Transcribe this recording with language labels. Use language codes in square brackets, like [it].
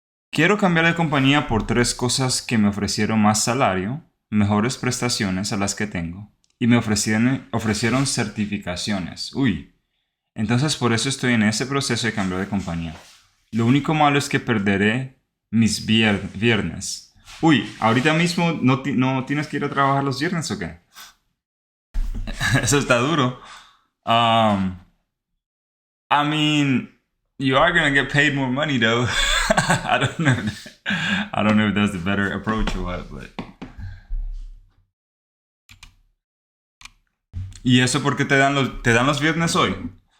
[es] Quiero cambiar de compañía por 3 cosas que me ofrecieron más salario, mejores prestaciones a las que tengo, y me ofrecieron certificaciones. Uy, entonces por eso estoy en ese proceso de cambiar de compañía. Lo único malo es que perderé mis viernes. Uy, ahorita mismo no tienes que ir a trabajar los viernes o qué? Eso está duro. [en] I mean, you are gonna get paid more money though. I don't know if that's the better approach or what, but. [es] ¿Y eso por qué te dan los viernes hoy?